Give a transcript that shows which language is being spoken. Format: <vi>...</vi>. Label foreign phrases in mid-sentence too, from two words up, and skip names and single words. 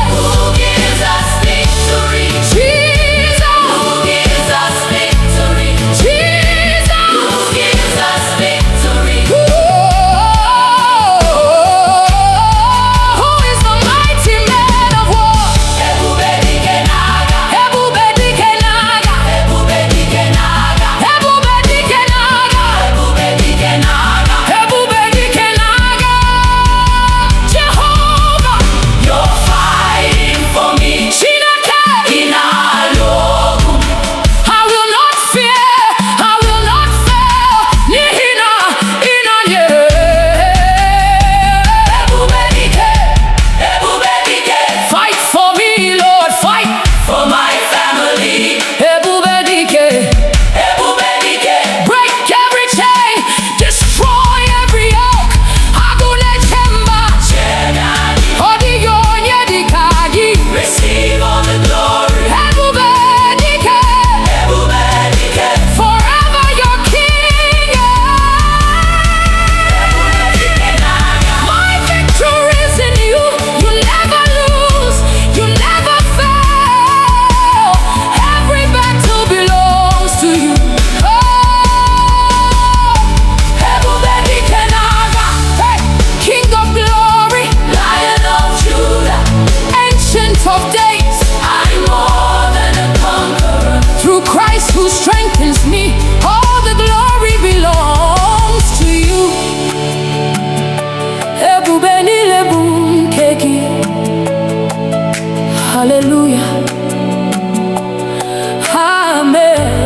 <en>Who gives us victory? Jesus, Who gives us victory? Jesus. Who gives us victory? Who is the mighty man of war?</en> <ig>Ebube dike n'agha, Ebube dike n'agha, ebube dike n'agha, ebube dike n'agha, ebube dike n'agha. ebube dike n'agha.</ig> <en>Jehovah, You're fighting for me.</en> <ig>Chineke, Ị na-alụ ọgụ.</ig> <en>I will not fear, I will not fail.</en> <ig>N'ihi na ị nọnyere. Ebube dike, ebube dike.</ig> <en>Fight for me, Lord, fight. For my family.</en> <ig>Ebube dike. Ebube dike.</ig> <en>Break every chain, destroy every yoke. Agune chemba, Chenani. odigyo nyedikagi. Receive all the glory.</en> <ig>Ebube dike, Ebube dike.</ig> <en>forever your king.</en> <ig>Ebube dike n'agha.</ig> <en>My victory is in you. You never lose, you never fail. Every battle belongs to you. Oh,</en> <ig>Ebube dike n'agha.</ig> <en>hey, King of glory, Lion of Judah. Ancient of days, I'm more than a conqueror. through Christ who strengthens me, all the glory belongs to you.</en> <ig>Ebube niile bụ nke gị.</ig> <en>Hallelujah. Amen.</en>